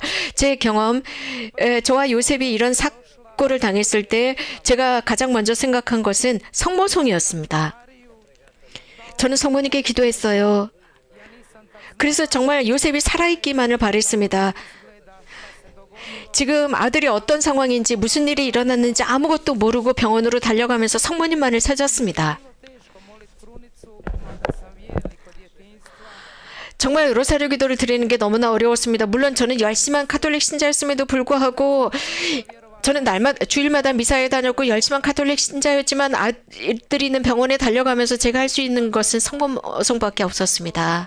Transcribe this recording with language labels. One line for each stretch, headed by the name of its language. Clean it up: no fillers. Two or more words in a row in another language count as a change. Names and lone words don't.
Korean: 제 경험, 저와 요셉이 이런 사고를 당했을 때 제가 가장 먼저 생각한 것은 성모송이었습니다. 저는 성모님께 기도했어요. 그래서 정말 요셉이 살아있기만을 바랬습니다. 지금 아들이 어떤 상황인지 무슨 일이 일어났는지 아무것도 모르고 병원으로 달려가면서 성모님만을 찾았습니다.
Croatian: teško molit krunicu, mada sam vjernik od djetinjstva.
Korean: 정말 로사rio 기도를 드리는 게 너무나 어려웠습니다. 물론 저는 열심한 카톨릭 신자였음에도 불구하고 저는 날마다 주일마다 미사에 다녔고 열심한 가톨릭 신자였지만 아들이 있는 병원에 달려가면서 제가 할 수 있는 것은 성모성밖에 없었습니다.